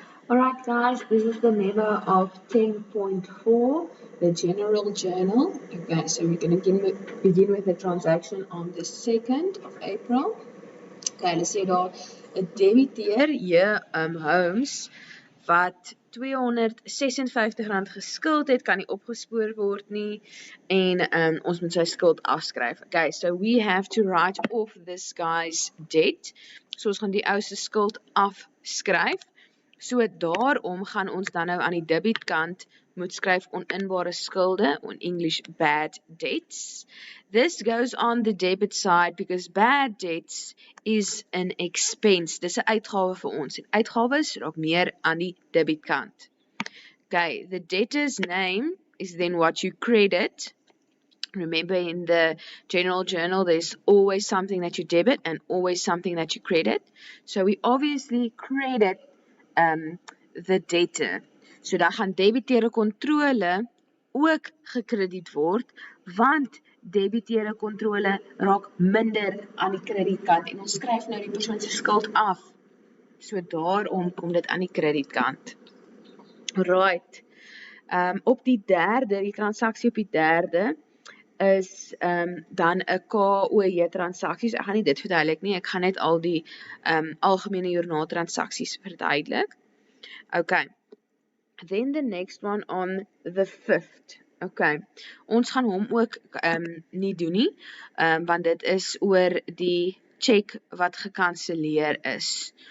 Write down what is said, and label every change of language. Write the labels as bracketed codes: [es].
[en] Alright guys, this is the memo of 10.4, the general journal. Okay, so we're going to begin with the transaction on the 2nd of April. [af] Okay, hulle sê daar 'n debiteer hier Holmes wat R256 geskuld het, kan nie opgespoor word nie en ons moet sy skuld afskryf. [en] Okay, so we have to write off this guy's debt. [af] So ons gaan die ou se skuld afskryf. So daarom gaan ons dan nou aan die debietkant moet skryf oninbare skulde, [en] on English bad debts. This goes on the debit side because bad debts is an expense. [af] Dis 'n uitgawe vir ons. En uitgawes raak meer aan die debietkant. [en] Okay, the debtor's name is then what you credit. Remember in the general journal, there's always something that you debit and always something that you credit. So we obviously credit the debtor. [af] So dan gaan debiteure kontrole ook gekrediet word, want debiteure kontrole raak minder aan die kredietkant en ons skryf nou die persoon se skuld af. So daarom kom dit aan die kredietkant. Right. Op die derde, die transaksie op die derde is dan 'n KOJ transaksies. Ek gaan nie dit verduidelik nie, ek gaan net al die algemene joernaaltransaksies verduidelik. [en] Okay. Then the next one on the 5th. Okay. [af] Ons gaan hom ook nie doen nie, want dit is oor die check wat gekanselleer is.